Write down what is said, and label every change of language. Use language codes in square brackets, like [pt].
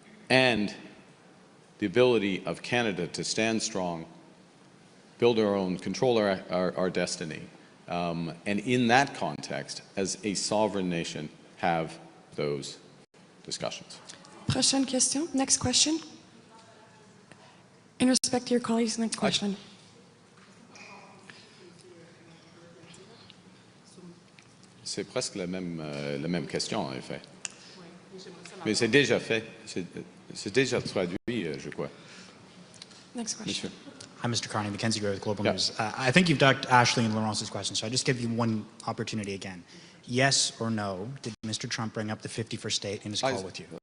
[en] And the ability of Canada to stand strong, build our own, control our destiny, and in that context, as a sovereign nation, have those discussions. [fr] Prochaine question. [en] Next question. In respect to your colleagues, next question. [fr] C'est presque la même question, en effet. Mais c'est déjà fait. C'est déjà traduit, je crois. [en] Next question. [fr] Monsieur. [en] Hi, Mr. Carney, Mackenzie Gray with Global Yeah. News. I think you've ducked Ashley and Laurence's question, so I just give you one opportunity again. Yes or no, did Mr. Trump bring up the 51st state in his call with you?